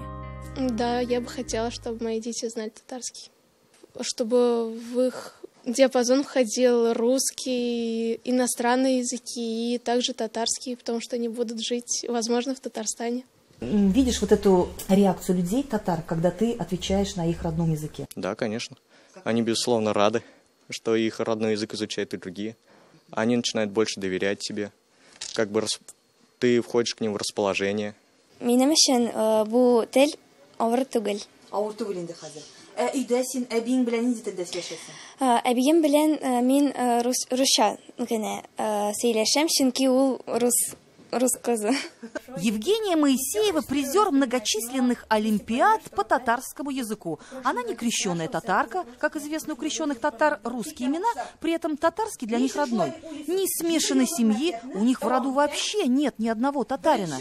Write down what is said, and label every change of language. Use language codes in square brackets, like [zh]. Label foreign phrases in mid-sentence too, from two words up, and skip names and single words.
[ru] Да, я бы хотела, чтобы мои дети знали татарский, чтобы в их диапазон входил русский, иностранные языки и также татарский, потому что они будут жить, возможно, в Татарстане. Видишь вот эту реакцию людей, татар, когда ты отвечаешь на их родном языке? Да, конечно. Они, безусловно, рады, что их родной язык изучают и другие. Они начинают больше доверять тебе. Как бы ты входишь к ним в расположение. [tt] Минем өчен бу тел авыр түгел. Авыр түгел инде хәзер. Өйдә син әбиң белән нинди телдә сөйләшәсең? Әбием белән мин русча генә сөйләшәм, чөнки ул рус кызы. [ru] Евгения Моисеева призер многочисленных олимпиад по татарскому языку. Она не крещеная татарка, как известно, у крещенных татар русские имена, при этом татарский для них родной. Ни смешанной семьи у них в роду вообще нет ни одного татарина.